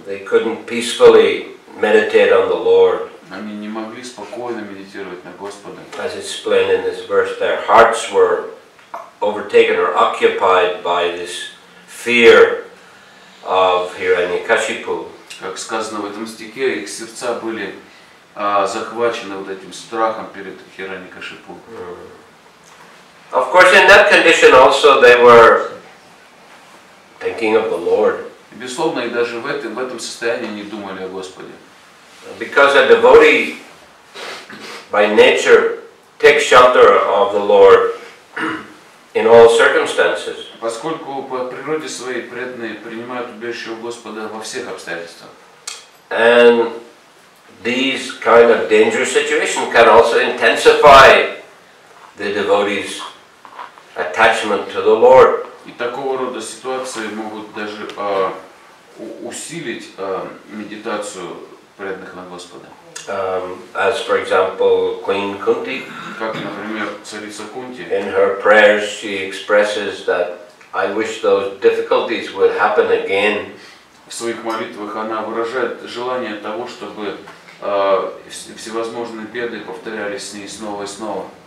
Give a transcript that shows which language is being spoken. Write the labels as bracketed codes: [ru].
[en] They couldn't peacefully meditate on the Lord. [ru] Они не могли спокойно медитировать на Господа. [en] As explained in this verse, their hearts were overtaken or occupied by this fear of Hiranyakashipu. [ru] Как сказано в этом стихе, их сердца были захвачены вот этим страхом перед Хираньякашипу. [en] Of course, in that condition also they were thinking of the Lord. [ru] И, безусловно, и даже в этом состоянии не думали о Господе. [en] Because a devotee by nature takes shelter of the Lord in all circumstances. [ru] Поскольку по природе своей преданные принимают убежище у Господа во всех обстоятельствах. [en] And these kind of dangerous situations can also intensify the devotee's attachment to the Lord. [ru] И такого рода ситуации могут даже усилить медитацию преданных на Господа. [en] As for example, Queen Kunti. [ru] Как, например, царица Кунти. [en] In her prayers she expresses that I wish those difficulties would happen again. [ru] В своих молитвах она выражает желание того, чтобы всевозможные беды повторялись с ней снова и снова.